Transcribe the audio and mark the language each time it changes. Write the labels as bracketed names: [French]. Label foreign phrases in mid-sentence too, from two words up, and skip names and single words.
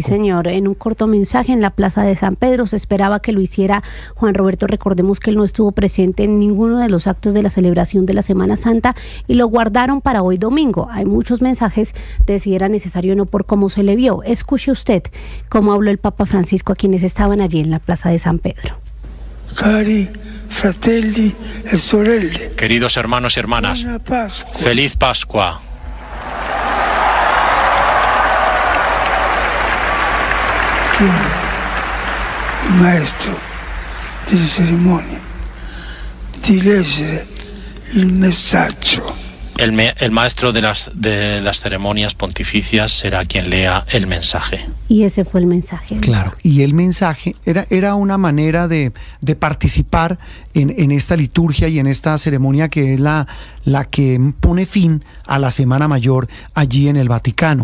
[Spanish] Sí, señor, en un corto mensaje en la Plaza de San Pedro. Se esperaba que lo hiciera Juan Roberto. Recordemos que él no estuvo presente en ninguno de los actos de la celebración de la Semana Santa y lo guardaron para hoy domingo. Hay muchos mensajes de si era necesario o no por cómo se le vio. Escuche usted cómo habló el Papa Francisco a quienes estaban allí en la Plaza de San Pedro. [Italian] Cari fratelli e sorelle. [Spanish] Queridos hermanos y hermanas, feliz Pascua. [Italian] Il maestro delle cerimonie di leggere il messaggio. [Spanish] El maestro de las ceremonias pontificias será quien lea el mensaje. Y ese fue el mensaje. Claro, y el mensaje era una manera de participar en esta liturgia y en esta ceremonia que es la que pone fin a la Semana Mayor allí en el Vaticano.